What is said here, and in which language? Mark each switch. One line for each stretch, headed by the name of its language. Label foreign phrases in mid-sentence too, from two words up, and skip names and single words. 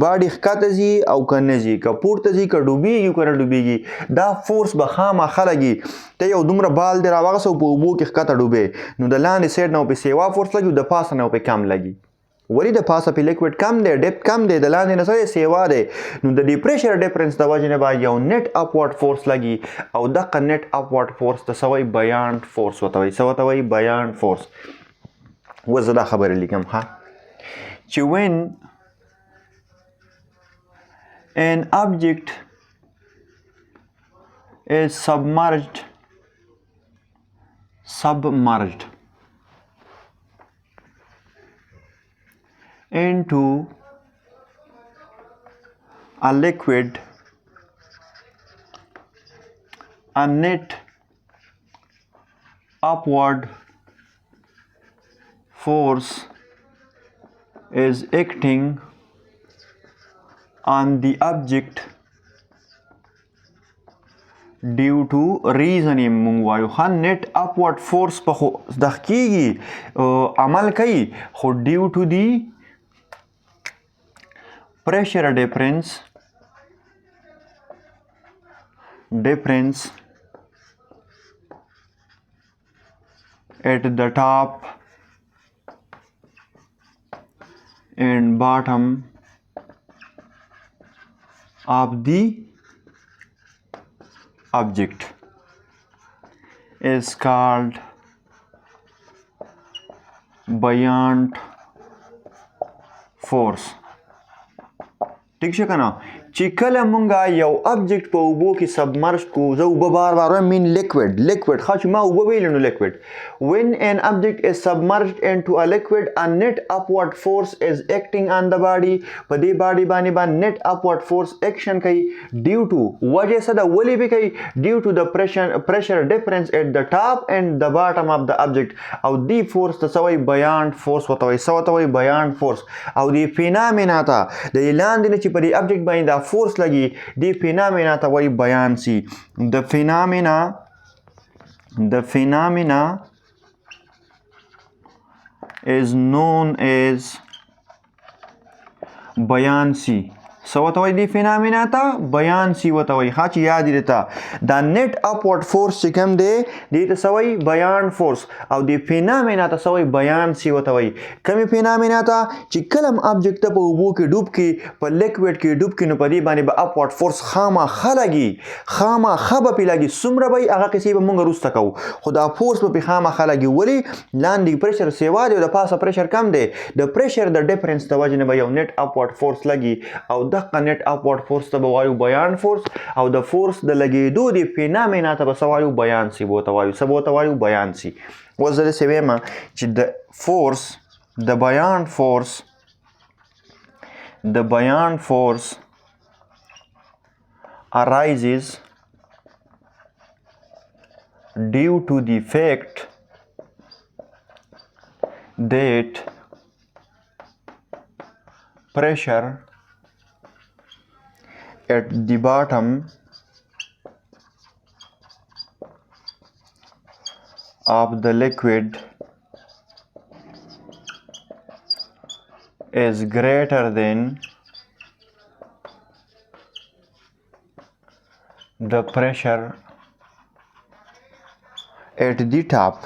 Pashto: باډي ښکته ځي او که نه ځي که پورته ځي که ډوبېږي که نه ډوبېږي دا فورس به خامخا لګي ته یو دومره بال دی راواغسه په اوبو کې ښکته ډوبې نو د لاندې سایډ نه پې سیوا فورس لګي او د پاسه نه پې کم لګي ولې د پاسه په لیکویډ کم دی ډیپت کم دی د لاندې نه څه سیوا دی نو د دې
English: pressure difference
Pashto: د وجې نه به یو
English: net upward force
Pashto: لګي او دغه
English: net upward force
Pashto: ته څه وایي
English: buoyant force
Pashto: ورته وایي څه ورته وایي
English: buoyant force
Pashto: اوس زه دا خبرې لیکم ښه چې when
English: an object is submerged into a liquid, a net upward force is acting on the object due to reason
Pashto: یې مونږ وایو ښه
English: net upward force
Pashto: په خو دغه کیږي عمل کوي خو
English: due to the
Pashto: pressure difference at the top and bottom of the object is called buoyant force. ٹھیک شو کنه چې کله مونږه یو object په اوبو کې submerge کو زه اوبه بار بار وایم
English: mean liquid
Pashto: ښه چې ما اوبه ویل نو liquid
English: when an object is submerged into a liquid a net upward force is acting on the body
Pashto: په دې body باندې
English: net upward force action
Pashto: کوي
English: due to
Pashto: وجه څه ده ولې به کوي
English: due to the pressure difference at the top and the bottom of the object
Pashto: او دې force ته څه وایي
English: buoyant force
Pashto: ورته وایي څه ورته وایي
English: buoyant force
Pashto: او دې phenomena ته د لاندې نه چې په دې object باندې دا force لګي دې phenomena ته وایي buoyancy.
English: The phenomena is known as buoyancy.
Pashto: څه ورته وایي دې phenomena ته buoyancy ورته وایي ښه چې یاد یې درته دا
English: net upward force
Pashto: چې کوم دی دې ته څه وایي
English: buoyant force
Pashto: او دې phenomena ته څه وایي buoyancy ورته وایي کومې phenomena ته چې کله هم object ته په اوبو کې ډوب کړي په liquid کې ډوب کړي نو په دې باندې به
English: upward force
Pashto: خامخا لګي خامخا به پرې لګي څومره به هغه کیسې به موږ وروسته کوو خو دا force به پرې خامخا لګي ولې لاندې pressure سیوا دی او د پاسه pressure کم دی د pressure د difference د وجې نه به یو
English: net upward force
Pashto: لګي او دغه
English: net upward force
Pashto: ته به وایو
English: buoyant force
Pashto: او د force د لګېدو د phenomena ته به څه وایو buoyancy به ورته وایو څه به ورته وایو buoyancy. اوس زه داسې وایم چې د
English: buoyant force arises due to the fact that pressure at the bottom of the liquid is greater than the pressure at the top.